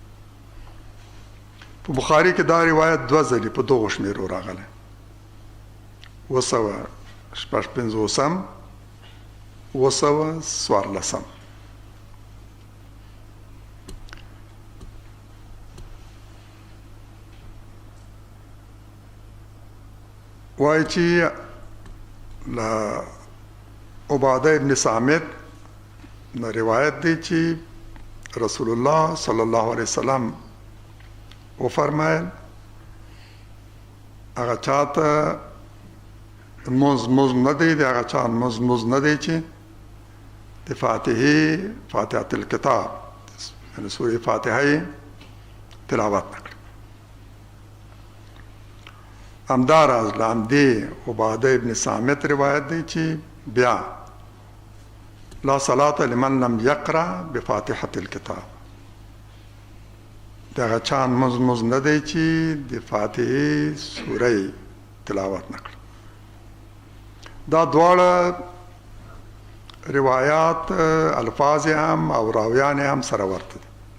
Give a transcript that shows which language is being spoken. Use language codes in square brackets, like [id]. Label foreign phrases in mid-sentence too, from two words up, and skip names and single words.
[ps] په بخاري کې دا روایت 2 ځلې په دغو شمیرو راغلی 256 214. وایي چې له عباده ابن صامت نه روایت دی چې رسول الله صلی الله علیه وسلم وفرمایل هغه چاته منځ نه دی د هغه چا منځ نه دی چې د [ar] فاتحه الکتاب [ps] یعنی سوره فاتحه تلاوت نکړي. همداراز له همدې عباده ابن صامت روایت دی چې بیا [ar] لا صلاة لمن لم يقرأ بفاتحة الكتاب. [ps] دغه چا منځ نه دی چې د فاتحې سوره تلاوت نکړي. دا دواړه روایات الفاظ هم او راویان هم سره ورته دي.